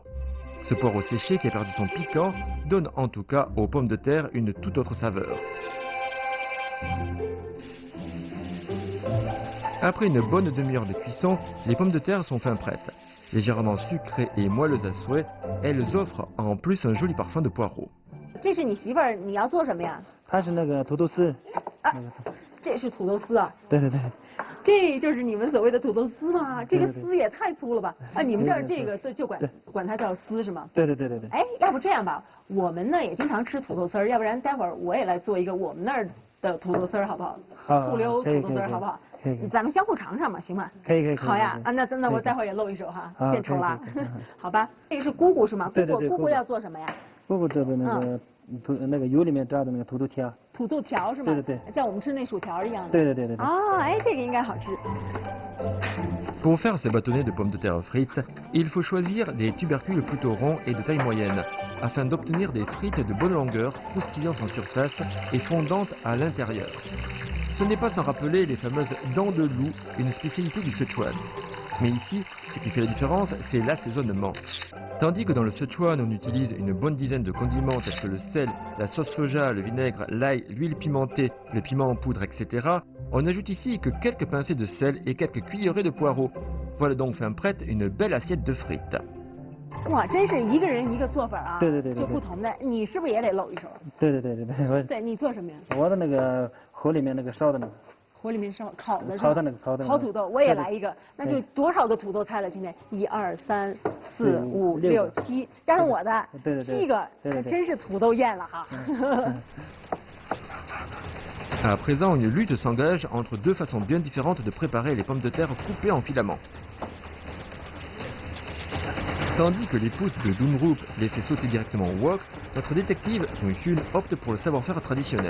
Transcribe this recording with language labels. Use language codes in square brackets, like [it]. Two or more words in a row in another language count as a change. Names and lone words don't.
[fr] Ce poireau séché qui a perdu son piquant donne en tout cas aux pommes de terre une toute autre saveur. Après une bonne demi-heure de cuisson, les pommes de terre sont fin prêtes. Légèrement sucrées et moelleuses à souhait, elles offrent en plus un joli parfum de poireau. [zh] 这是你媳妇儿，你要做什么呀？它是那个土豆丝。这是土豆丝啊？对。这就是你们所谓的土豆丝吗？这个丝也太粗了吧！啊，你们这儿这个就管它叫丝是吗？对。哎，要不这样吧，我们呢也经常吃土豆丝儿，要不然待会儿我也来做一个我们那儿的土豆丝儿，好不好？醋溜土豆丝儿，好不好？可以。咱们相互尝尝嘛，行吗？可以。好呀，啊，那我待会儿也露一手哈，献丑了。好吧，这个是姑姑是吗？姑姑要做什么呀？姑姑这个那个油里面炸的那个土豆条。土豆条是吗？对。像我们吃那薯条一样的。对。哦，哎，这个应该好吃。 [fr] Pour faire ces bâtonnets de pommes de terre frites, il faut choisir des tubercules plutôt ronds et de taille moyenne, afin d'obtenir des frites de bonne longueur, croustillantes en surface et fondantes à l'intérieur. Ce n'est pas sans rappeler les fameuses dents de loup, une spécialité du Sichuan. Mais ici, ce qui fait la différence, c'est l'assaisonnement. Tandis que dans le Sichuan, on utilise une bonne dizaine de condiments tels que le sel, la sauce soja, le vinaigre, l'ail, l'huile pimentée, le piment en poudre, etc., on ajoute ici que quelques pincées de sel et quelques cuillerées de poireaux. Voilà donc fin prête une belle assiette de frites. [zh] 哇，真是一个人一个做法啊！对，就不同的。你是不是也得露一手？对。对，你做什么呀？我的那个火里面那个烧的那个。火里面烧烤的是吧？烤的那个。烤土豆，我也来一个。那就多少个土豆菜了？今天1、2、3、4、5、6、7，加上我的，7个，真是土豆宴了哈。 [fr] À présent, une lutte s'engage entre deux façons bien différentes de préparer les pommes de terre coupées en filaments. Tandis que l'épouse de Dundrup les fait sauter directement au wok, notre détective, Sung Shun, opte pour le savoir-faire traditionnel.